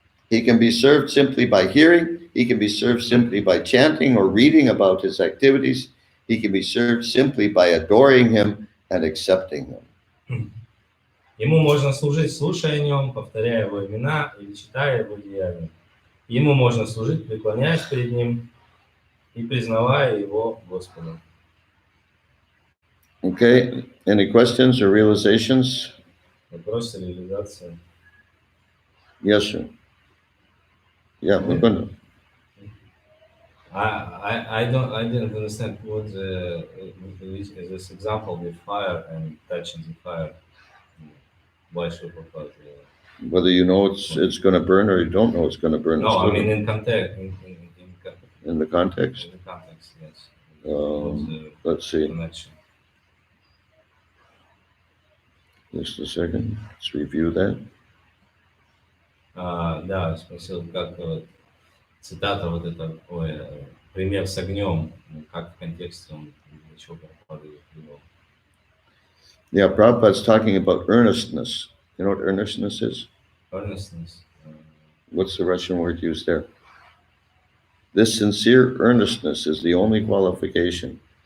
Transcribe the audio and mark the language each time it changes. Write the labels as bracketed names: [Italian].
[English] He can be served simply by hearing. He can be served simply by chanting or reading about his activities. He can be served simply by adoring him and accepting him. [Russian] Ему можно служить, слушая о нем, повторяя его имена или читая его деяния. Ему можно служить, преклоняясь перед ним и признавая его Господом. [English] Okay, any questions or realizations? [Russian] Вопрос реализации. [English] Yes, sir. Yeah, we're gonna. I didn't understand what this example with fire and touching the fire. Why should we Whether you know it's going to burn or you don't know it's going to burn. No, I mean in context. In the context? In the context, yes. Let's see. Connection. Just a second. Let's review that. [Russian] Да, спросил, как цитата вот эта, пример с огнем, как в контексте он для чего Прабхупада привел. [English] Yeah, Prabhupada's talking about earnestness. You know what earnestness is? Earnestness. What's the Russian word used there? This sincere earnestness is the only qualification.